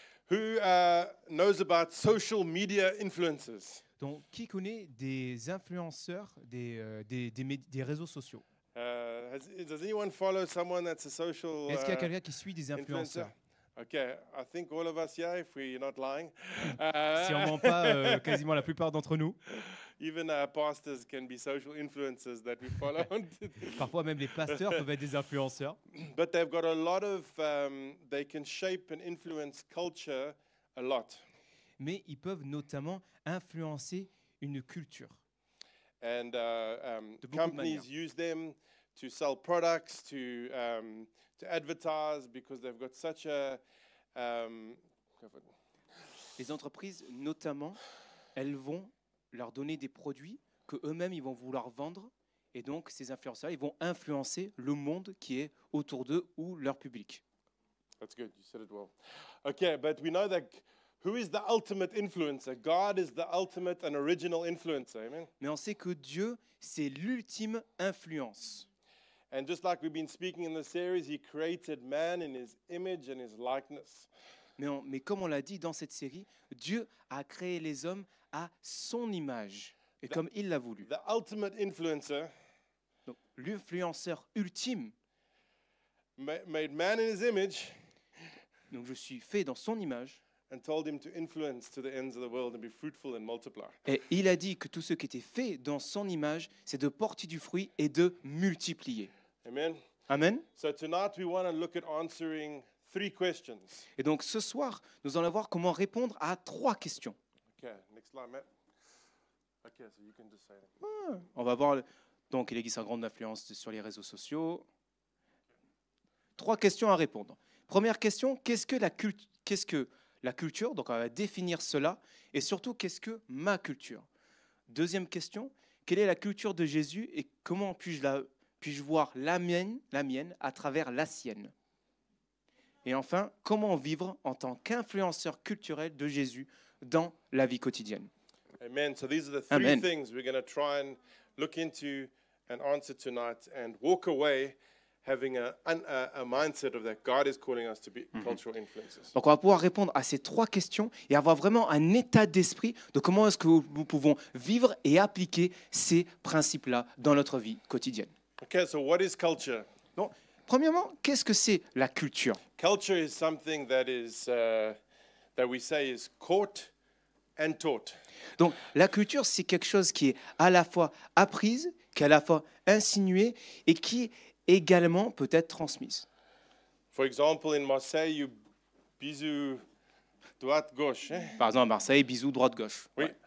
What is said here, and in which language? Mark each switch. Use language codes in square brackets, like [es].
[en] Who knows about social media influencers? [fr] Donc, qui connaît des influenceurs des réseaux sociaux? [en] Does anyone follow someone that's a social [fr] Est-ce qu'il y a quelqu'un qui suit des influenceurs? [en] Okay, I think all of us here, if we're not lying. [fr] Si on ne ment pas, quasiment la plupart d'entre nous. [en] Even pastors can be social influencers that we follow. [fr] Parfois même les pasteurs peuvent être des influenceurs. [en] But they've got a lot of, they can shape and influence culture a lot. [fr] Mais ils peuvent notamment influencer une culture. [en] And [fr] de beaucoup de [en] companies [fr] manières. [en] use them to sell products, to advertise, because they've got such a... [fr] Les entreprises, notamment, elles vont leur donner des produits que eux-mêmes ils vont vouloir vendre, et donc ces influenceurs ils vont influencer le monde qui est autour d'eux ou leur public. [en] That's good, you said it well. Okay, but we know that who is the ultimate influencer? God is the ultimate and original influencer, amen? [fr] Mais on sait que Dieu, c'est l'ultime influence. [en] And just like we've been speaking in the series, he created man in his image and his likeness. [fr] Mais comme on l'a dit dans cette série, Dieu a créé les hommes à son image et comme il l'a voulu. [en] The ultimate influencer [fr] Donc, l'influenceur ultime, [en] made man in his image [fr] donc je suis fait dans son image, [en] and told him to influence to the ends of the world and be fruitful and multiply. [fr] et il a dit que tout ce qui était fait dans son image, c'est de porter du fruit et de multiplier. Amen. Amen. [en] So tonight we want to look at answering 3 questions. [fr] Et donc ce soir, nous allons voir comment répondre à 3 questions. [en] Okay, next slide, Matt. Okay, so you can just say that. [fr] On va voir donc il existe une grande influence sur les réseaux sociaux. 3 questions à répondre. Première question, qu'est-ce que la culture? Donc on va définir cela. Et surtout, qu'est-ce que ma culture? Deuxième question, quelle est la culture de Jésus et comment puis-je voir la mienne à travers la sienne? Et enfin, comment vivre en tant qu'influenceur culturel de Jésus dans la vie quotidienne? [en] Amen. So these are the 3 Amen. things we're going to try and look into and answer tonight and walk away having a mindset of that God is calling us to be cultural influencers. [fr] Donc on va pouvoir répondre à ces 3 questions et avoir vraiment un état d'esprit de comment est-ce que nous pouvons vivre et appliquer ces principes-là dans notre vie quotidienne. [en] Okay, so what is culture? [fr] Donc, premièrement, qu'est-ce que c'est la culture? [en] Culture is something that is that we say is caught and taught. [fr] Donc la culture, c'est quelque chose qui est à la fois apprise, qui est à la fois insinuée et qui également peut être transmise. [en] For example, in Marseille, you bisous droite gauche. [fr] Par exemple, à Marseille, bisous droite-gauche. Oui.